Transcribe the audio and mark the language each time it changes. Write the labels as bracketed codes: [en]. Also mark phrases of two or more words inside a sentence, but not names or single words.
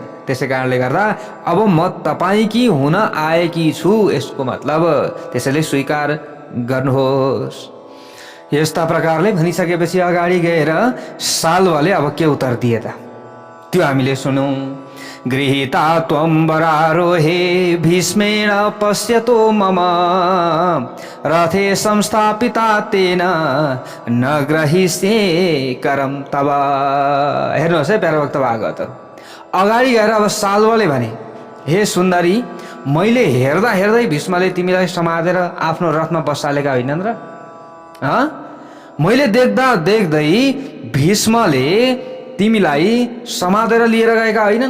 [ne] त्यसै कारणले गर्दा अब म तपाईकी हुन आएकी छु, यसको मतलब त्यसैले स्वीकार गर्नुहोस्। यस्ता प्रकारले भनिसकेपछि अगाडि गएर साल्वले अब के उत्तर दिए त त्यो हामीले सुनौं। [sa] गृहीता त्वं वरारोहे भीष्मेण पश्यतो मम रथे संस्थापिता तेन न ग्रहिष्ये करम तब। [ne] हेर्नुहोस् है प्यारो भक्त भागवतहरू, अगाडि गएर अब साल्वले भने, हे सुन्दरी, मैले हेर्दा हेर्दै भीष्मले तिमीलाई समातेर आफ्नो रथमा बसालेका होइनन् र? मैले देख्दा देख्दै भीष्मले तिमीलाई समातेर लिएर गएका होइनन्?